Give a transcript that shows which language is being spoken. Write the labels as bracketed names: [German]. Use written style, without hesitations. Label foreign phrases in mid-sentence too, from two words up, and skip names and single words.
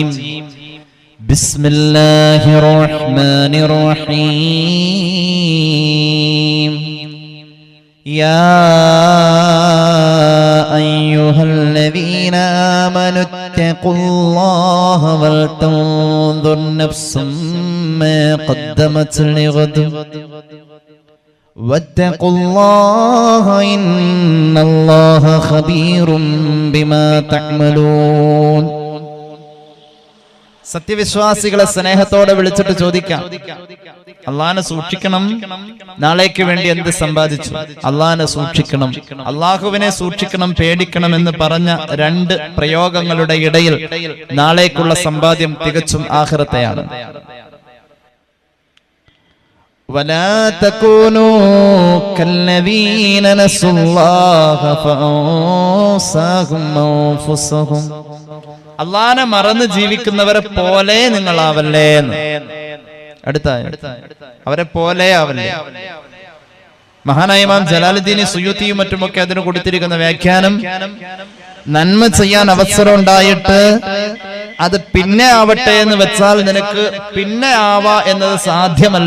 [Arabic] بسم الله الرحمن الرحيم. يا أيها الذين آمنوا اتقوا الله ولتنظر نفس ما قدمت لغد واتقوا الله إن الله خبير بما تعملون. [Malayalam] സത്യവിശ്വാസികളെ സ്നേഹത്തോടെ വിളിച്ചിട്ട് ചോദിക്കാം, അള്ളാഹനെ സൂക്ഷിക്കണം, നാളേക്ക് വേണ്ടി എന്ത് സമ്പാദിച്ചു? അള്ളാഹനെ സൂക്ഷിക്കണം, അള്ളാഹുവിനെ സൂക്ഷിക്കണം, പേടിക്കണം എന്ന് പറഞ്ഞ രണ്ട് പ്രയോഗങ്ങളുടെ ഇടയിൽ നാളേക്കുള്ള സമ്പാദ്യം തികച്ചും ആഖിറത്തെയാണ്. [Arabic] ولا تكونوا كالذين نسوا الله فأنساهم أنفسهم. [Malayalam] അള്ളാഹനെ മറന്ന് ജീവിക്കുന്നവരെ പോലെ നിങ്ങളാവല്ലേ. അടുത്ത അവരെ പോലെ ആവല്ലേ. മഹാനായ ഇമാം ജലാലുദ്ദീൻ സുയൂത്തിയും മറ്റുമൊക്കെ അതിന് കൊടുത്തിരിക്കുന്ന വ്യാഖ്യാനം, നന്മ ചെയ്യാൻ അവസരം ഉണ്ടായിട്ട് അത് പിന്നെ ആവട്ടെ എന്ന് വെച്ചാൽ നിനക്ക് പിന്നെ ആവാ എന്നത് സാധ്യമല്ല.